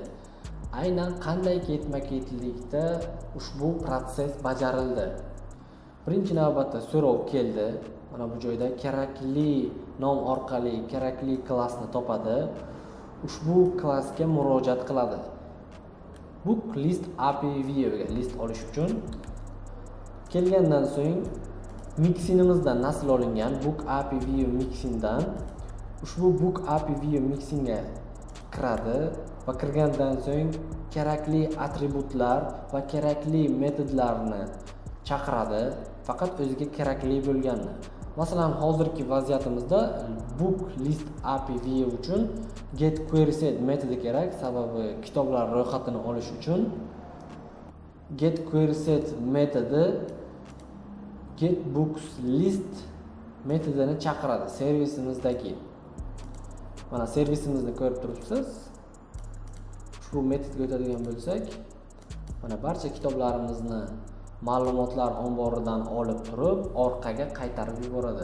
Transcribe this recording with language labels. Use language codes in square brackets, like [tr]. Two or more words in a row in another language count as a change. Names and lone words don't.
[uz] Aynan qanday ketma-ketlikda ushbu protsess bajarildi. Birinchi navbatda so'rov keldi. Mana bu joyda kerakli nom orqali kerakli klassni topadi. Ushbu klassga murojaat qiladi. [en] Book list API view [uz] ga list olish uchun kelgandan so'ng mixingimizdan nasl olingan [en] book API view [uz] mixingdan ushbu [en] book API view [uz] mixingga kiradi va kirgandan so'ng kerakli atributlar va kerakli metodlarni chaqiradi, faqat o'ziga kerakli bo'lganini. Masalan, hozirgi vaziyatimizda [en] book list API view [uz] uchun [en] get query set [uz] metodi kerak, sababi kitoblar ro'yxatini olish uchun [en] get query set [uz] metodi [en] get books list [uz] metodini chaqiradi servisimizdagi. Mana servisimizni ko'rib turibsiz. Ushbu metodga o'tadigan bo'lsak, mana barcha kitoblarimizni ma'lumotlar omboridan olib turib, orqaga qaytarib yuboradi.